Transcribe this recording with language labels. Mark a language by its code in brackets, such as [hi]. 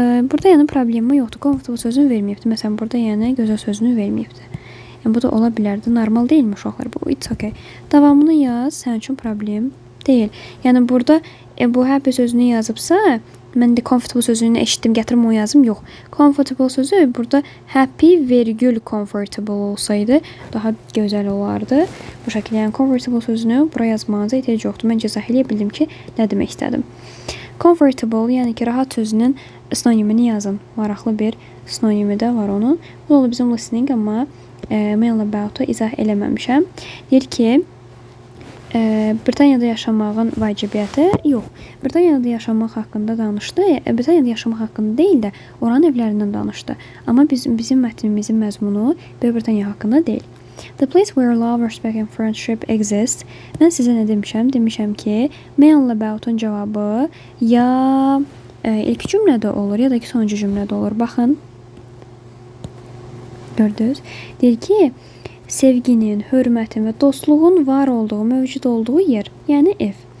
[az] Burada yəni problemi yoxdur. Comfortable sözünü verməyibdi. Məsələn, burada yəni gözəl sözünü verməyibdi. Yəni bu da ola bilərdi. Normal deyilmi uşaqlar? Bu [en] it's okay. [az] Davamını yaz, sənin üçün problem deyil. Yəni burada bu happy sözünü yazıbsa, mən də comfortable sözünü eşitdim, gətirim o yazım. Yox. Comfortable sözü burada happy virgül comfortable olsaydı daha gözəl olardı. Bu şəkildə yəni comfortable sözünü bura yazmağınıza ehtiyac yoxdur. Mən izah edə bildim ki, nə demək istədim. Comfortable, yəni ki, rahat sözünün sinonimini yazın. Maraqlı bir sinonimi də var onun. Bu da oldu bizim listening, amma mail about-u izah eləməmişəm. Deyir ki, Britaniyada yaşamağın vacibiyyəti yox. Britaniyada yaşamaq haqqında danışdı. Britaniyada yaşamaq haqqında deyil də oranın evlərindən danışdı. Amma bizim mətnimizin məzmunu Böyük Britaniya haqqında deyil. [en] The place where love, respect and friendship exist. [az] Mən sizə nə demişəm? Demişəm ki, mail about-un cavabı ya ilk cümlədə olur, ya da ki sonuncu cümlədə olur. Baxın. Gördünüz? Deyir ki, sevginin, hörmətin və dostluğun var olduğu, mövcud olduğu yer, yəni ev.